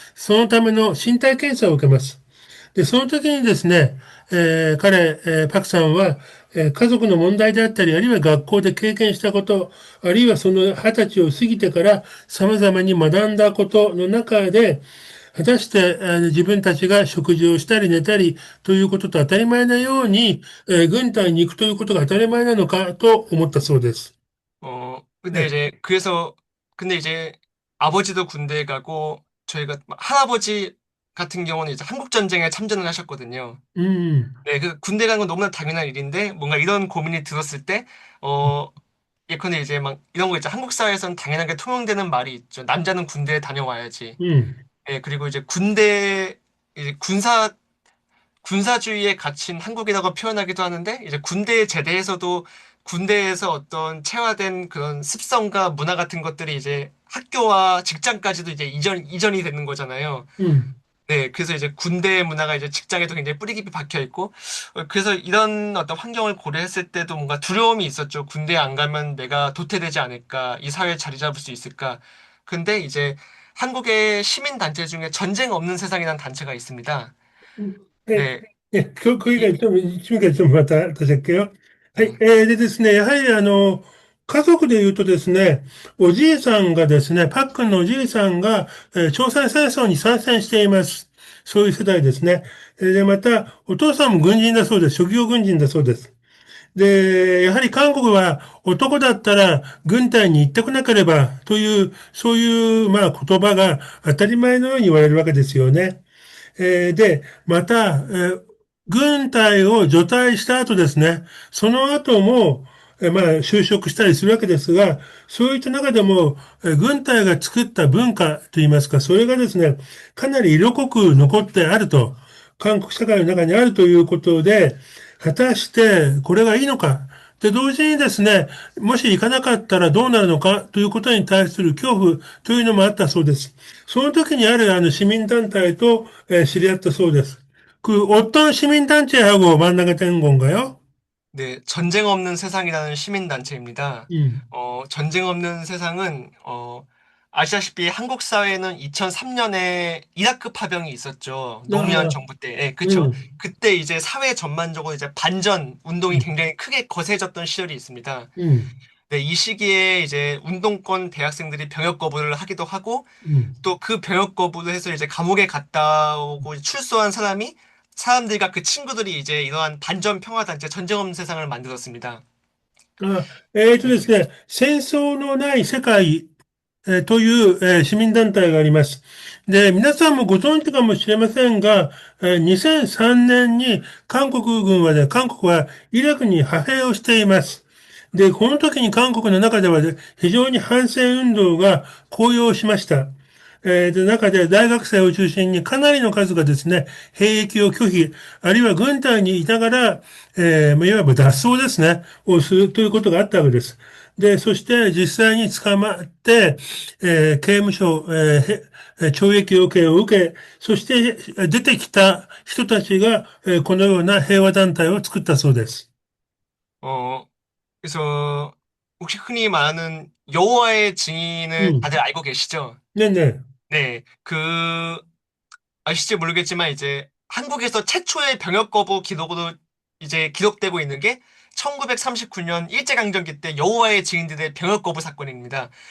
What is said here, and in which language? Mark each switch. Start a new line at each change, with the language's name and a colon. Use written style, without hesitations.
Japanese: そのための身体検査を受けます。で、その時にですね、パクさんは、家族の問題であったり、あるいは学校で経験したこと、あるいはその20歳を過ぎてから様々に学んだことの中で、果たして、自分たちが食事をしたり寝たりということと当たり前なように、軍隊に行くということが当たり前なのかと思ったそうです。
Korean: 근데 네. 이제 그래서 근데 이제 아버지도 군대에 가고 저희가 할아버지 같은 경우는 이제 한국 전쟁에 참전을 하셨거든요. 네, 그 군대 가는 건 너무나 당연한 일인데 뭔가 이런 고민이 들었을 때 예컨대 이제 막 이런 거 있죠. 한국 사회에서는 당연하게 통용되는 말이 있죠. 남자는 군대에 다녀와야지. 음, 예, 그리고 이제 군대 이제 군사주의에 갇힌 한국이라고 표현하기도 하는데 이제 군대에 제대해서도 군대에서 어떤 체화된 그런 습성과 문화 같은 것들이 이제 학교와 직장까지도 이제 이전이 되는 거잖아요. 음, 네, 그래서 이제 군대 문화가 이제 직장에도 굉장히 뿌리 깊이 박혀 있고, 그래서 이런 어떤 환경을 고려했을 때도 뭔가 두려움이 있었죠. 군대에 안 가면 내가 도태되지 않을까, 이 사회에 자리 잡을 수 있을까. 근데 이제 한국의 시민단체 중에 전쟁 없는 세상이라는 단체가 있습니다. え、 네,
Japanese: これが 이, 一味がちょっとまた、私だけよ。はい。
Korean: 네,
Japanese: でですね、やはり家族で言うとですね、おじいさんがですね、パックンのおじいさんが、朝鮮戦争に参戦しています。そういう世代ですね。で、また、お父さんも軍人だそうです。職業軍人だそうです。で、やはり韓国は男だったら軍隊に行ってこなければという、そういう、まあ言葉が当たり前のように言われるわけですよね。で、また、軍隊を除隊した後ですね、その後も、まあ、就職したりするわけですが、そういった中でも、軍隊が作った文化といいますか、それがですね、かなり色濃く残ってあると、韓国社会の中にあるということで、果たしてこれがいいのか。で、同時にですね、もし行かなかったらどうなるのかということに対する恐怖というのもあったそうです。その時にある市民団体と、知り合ったそうです。
Korean: 그 어떤 시민단체하고 만나게 된 건가요? 네, 전쟁 없는 세상이라는 시민단체입니다. 음. 전쟁 없는 세상은, 아시다시피 한국 사회는 2003년에 이라크 파병이 있었죠. 노무현 아, 정부 때. 네, 그쵸. 음, 그때 이제 사회 전반적으로 이제 반전 운동이 음, 굉장히 크게 거세졌던 시절이 있습니다. 음, 네, 이 시기에 이제 운동권 대학생들이 병역 거부를 하기도 하고, 음. 또 그 병역 거부를 해서 이제 감옥에 갔다 오고 출소한 사람들과 그 친구들이 이제 이러한 반전 평화단체 전쟁 없는 세상을 만들었습니다.
Japanese: ですね、戦争のない世界という、市民団体があります。で、皆さんもご存知かもしれませんが、2003年に韓国はイラクに派兵をしています。で、この時に韓国の中では非常に反戦運動が高揚しました。中で大学生を中心にかなりの数がですね、兵役を拒否、あるいは軍隊にいながら、いわば脱走ですね、をするということがあったわけです。で、そして実際に捕まって、刑務所、懲役を受け、そして出てきた人たちが、このような平和団体を作ったそうです。
Korean: 어, 그래서 혹시 흔히 말하는 여호와의 증인을
Japanese: うん。
Korean: 다들 알고 계시죠?
Japanese: ねえねえ。
Korean: 네, 아실지 모르겠지만 이제 한국에서 최초의 병역 거부 기록으로 이제 기록되고 있는 게 1939년 일제강점기 때 여호와의 증인들의 병역 거부 사건입니다.